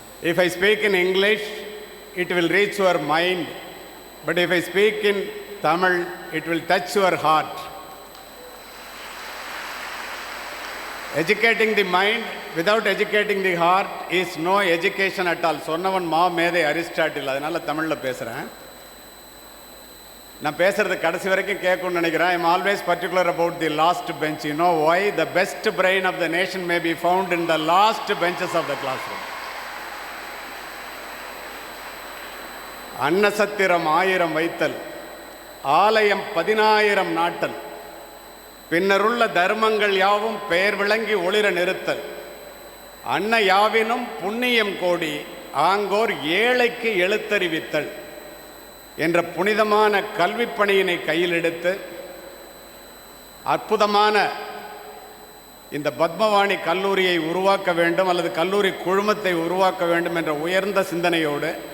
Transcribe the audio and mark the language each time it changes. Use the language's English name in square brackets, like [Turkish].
[English] If I speak in English, it will reach your mind. But if I speak in Tamil, it will touch your heart. Educating the mind without educating the heart is no education at all. [Tamil] சொன்னவன் மேதை Aristotle. அதனால தமிழில் பேசுகிறேன். நான் பேசுறது கடைசி வரைக்கும் கேட்கணும்னு நினைக்கிறேன். [English] I am always particular about the last bench. You know why? The best brain of the nation may be found in the last benches of the classroom. [Tamil] அன்னசத்திரம் 1000 வைத்தல், ஆலயம் 10000 நாட்டல், பின்னருள்ள தர்மங்கள் யாவும் பெயர் விளங்கி ஒளிர நிறுத்தல், அன்ன யாவினும் புண்ணியம் கோடி, ஆங்கோர் ஏழைக்கு எழுத்தறிவித்தல் என்ற புனிதமான கல்விப் பணியினை கையில் எடுத்து அற்புதமான இந்த பத்மவாணி கல்லூரியை உருவாக்க வேண்டும் அல்லது கல்லூரி குழுமத்தை உருவாக்க வேண்டும் என்ற உயர்ந்த சிந்தனையோடு